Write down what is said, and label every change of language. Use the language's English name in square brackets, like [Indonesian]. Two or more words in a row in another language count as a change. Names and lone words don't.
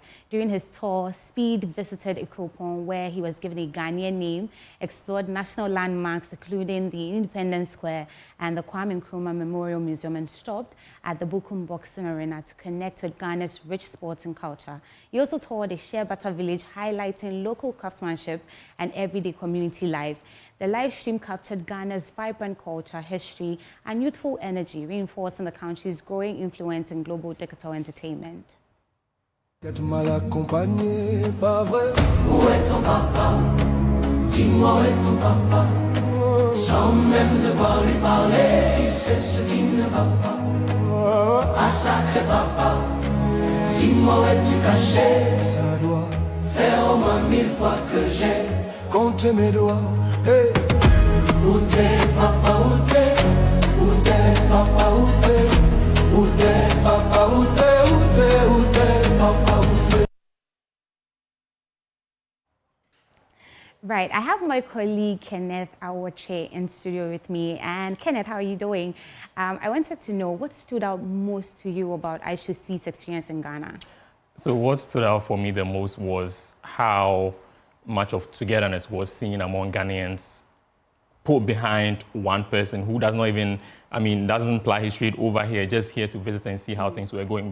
[English] During his tour, Speed visited Ikropon, where he was given a Ghanaian name, explored national landmarks, including the Independence Square and the Kwame Nkrumah Memorial Museum, and stopped at the Bukum Boxing Arena to connect with Ghana's rich sporting culture. He also toured a Sherbata village, highlighting local craftsmanship and everyday community life. The live stream captured Ghana's vibrant culture, history, and youthful energy, reinforcing the country's growing influence in global digital entertainment. [French] Mal accompagné, pas vrai. Où est ton papa? Dis-moi où est ton papa? Sans même devoir lui parler, il sait ce qui ne va pas. Ah sacré papa, dis-moi où es-tu caché? Ça doit faire au moins 1000 fois que j'ai compté mes doigts. Hey. Ute, papa, ute, papa, ute, papa, ute, papa, ute. [English] Right, I have my colleague Kenneth Awoche in studio with me. And Kenneth, how are you doing? I wanted to know what stood out most to you about IShowSpeed's experience in Ghana? So what stood out for me the most was how much of togetherness was seen among Ghanaians put behind one person who does not even, doesn't ply his trade over here, just here to visit and see how things were going.